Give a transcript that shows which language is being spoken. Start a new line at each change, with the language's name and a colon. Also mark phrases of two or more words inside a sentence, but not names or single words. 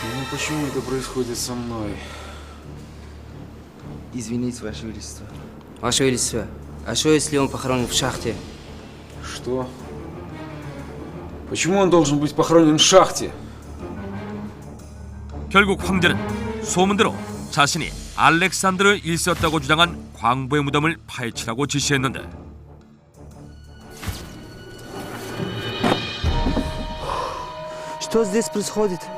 Russian: почему это происходит со мной? Извините, Ваше Величество. Ваше Величество, а что если он похоронен в шахте? Что? Почему он должен быть похоронен в шахте?
Korean: 결국 황제는 소문대로 자신이 알렉산드르 1세였다고 주장한 광부의 무덤을 파헤치라고 지시했는데
Russian: Что здесь происходит?